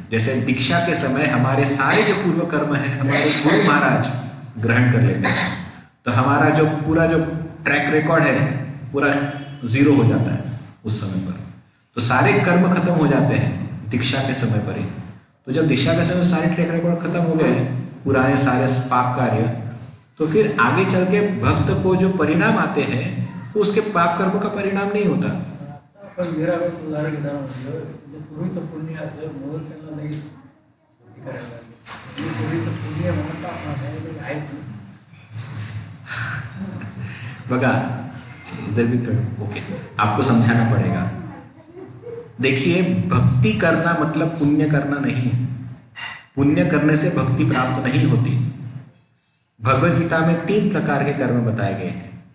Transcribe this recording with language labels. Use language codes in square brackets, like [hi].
[hi] जैसे दीक्षा के समय हमारे सारे जो पूर्व कर्म है हमारे गुरु महाराज ग्रहण कर लेते हैं, तो हमारा जो पूरा जो ट्रैक रिकॉर्ड है पूरा जीरो हो जाता है उस समय पर। तो सारे कर्म खत्म हो जाते हैं दीक्षा के समय पर ही। तो जब दीक्षा के समय सारे ट्रैक रिकॉर्ड खत्म हो गए, पुराने सारे पाप कार्य, तो फिर आगे चल के भक्त को जो परिणाम आते हैं वो उसके पाप कर्म का परिणाम नहीं होता। [mr] पण उदाहरण घेताना पूर्वीचं पुण्य असं म्हणून त्यांना लगेच भक्ती करायला लागली। पूर्वीचं पुण्य म्हणून आपल्याला आहेत [hi] बघा, इधर भी ओके, आपको समझाना पड़ेगा। देखिए, भक्ति करना मतलब पुण्य करना नहीं है। पुण्य करने से भक्ति प्राप्त नहीं होती। भगवद गीता में 3 प्रकार के कर्म बताए गए हैं।